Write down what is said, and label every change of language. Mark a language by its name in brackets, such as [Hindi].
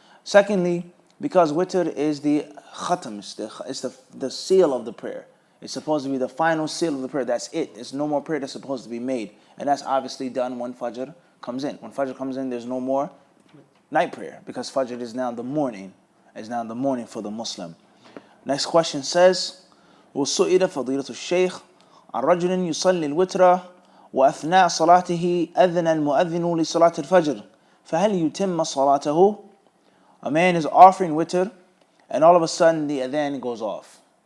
[English] Secondly, because witr is the khatam, it's the seal of the prayer. It's supposed to be the final seal of the prayer. That's it. There's no more prayer that's supposed to be made. And that's obviously done when fajr comes in. When fajr comes in, there's no more night prayer because fajr is now the morning. Is now the morning for the Muslim. Next question says, [Arabic] وَسُئِلَ فَضِيلَةُ الشيخ عن رجل يصلي الوتر وأثناء صلاته أذن المؤذن لصلاة الفجر فهل يتم صلاته? [English] A man is offering witr and all of a sudden the adhan goes off.